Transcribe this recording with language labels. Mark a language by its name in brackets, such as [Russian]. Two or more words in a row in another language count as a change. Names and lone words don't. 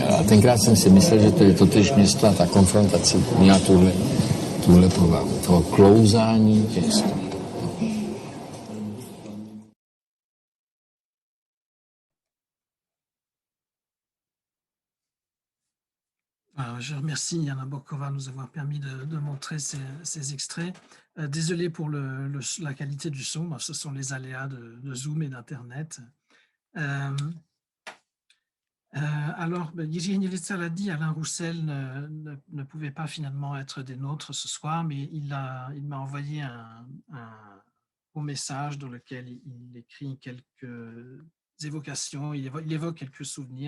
[Czech] A tenkrát jsem si myslel, že to je totéž město a ta konfrontace měla tuhle povahu, toho klouzání těch stop. [French] Je remercie Jana Bokova de nous avoir permis de montrer ces extraits. Désolé pour la qualité du son, ce sont les aléas de Zoom et d'Internet. Alors, Jiří Hnilička l'a dit, Alain Roussel ne pouvait pas finalement être des nôtres ce soir, mais il m'a envoyé un beau message dans lequel il écrit quelques évocations, il évoque quelques souvenirs.